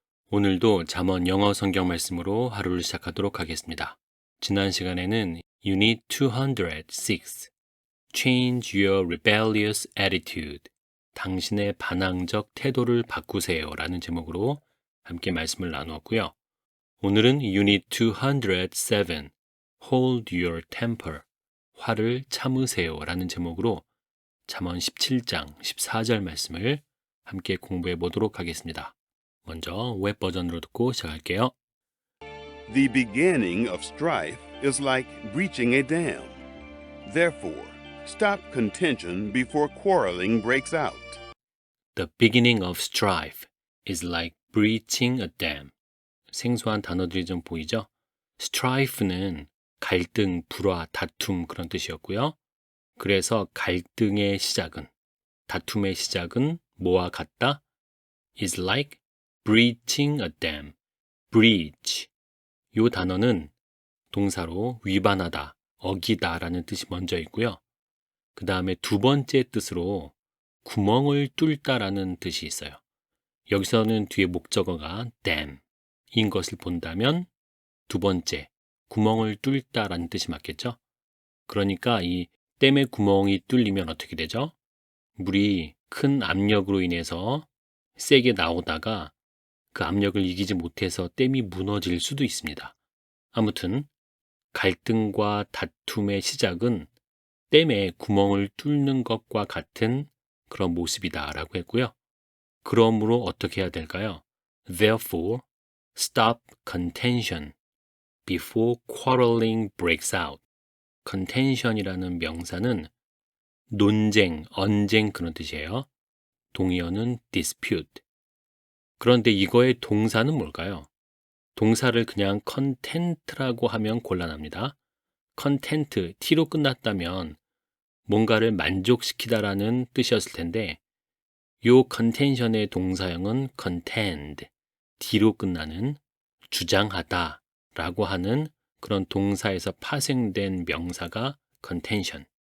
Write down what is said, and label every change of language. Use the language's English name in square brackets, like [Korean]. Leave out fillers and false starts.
[Korean] 오늘도 잠언 영어 성경 말씀으로 하루를 시작하도록 하겠습니다. 지난 시간에는 [English] Unit 206, Change your rebellious attitude. [Korean] 당신의 반항적 태도를 바꾸세요. 라는 제목으로 함께 말씀을 나누었고요. 오늘은 [English] Unit 207, Hold your temper. [Korean] 화를 참으세요. 라는 제목으로 잠언 17장 14절 말씀을 함께 공부해 보도록 하겠습니다. 먼저 웹 버전으로 듣고 시작할게요. [English] The beginning of strife is like breaching a dam. Therefore, stop contention before quarreling breaks out. The beginning of strife is like breaching a dam. [Korean] 생소한 단어들이 좀 보이죠? strife는 갈등, 불화, 다툼 그런 뜻이었고요. 그래서 갈등의 시작은, 다툼의 시작은 뭐와 같다? [English] is like breaching a dam. breach. [Korean] 이 단어는 동사로 위반하다, 어기다 라는 뜻이 먼저 있고요. 그 다음에 두 번째 뜻으로 구멍을 뚫다 라는 뜻이 있어요. 여기서는 뒤에 목적어가 dam인 것을 본다면 두 번째, 구멍을 뚫다 라는 뜻이 맞겠죠? 그러니까 이 댐의 구멍이 뚫리면 어떻게 되죠? 물이 큰 압력으로 인해서 세게 나오다가 그 압력을 이기지 못해서 댐이 무너질 수도 있습니다. 아무튼 갈등과 다툼의 시작은 댐에 구멍을 뚫는 것과 같은 그런 모습이다라고 했고요. 그러므로 어떻게 해야 될까요? [English] Therefore, stop contention before quarreling breaks out. [Korean] contention이라는 명사는 논쟁, 언쟁 그런 뜻이에요. 동의어는 dispute. 그런데 이거의 동사는 뭘까요? 동사를 그냥 content라고 하면 곤란합니다. content, t로 끝났다면 뭔가를 만족시키다라는 뜻이었을 텐데 요 contention의 동사형은 contend, d로 끝나는 주장하다라고 하는 그런 동사에서 파생된 명사가 contention.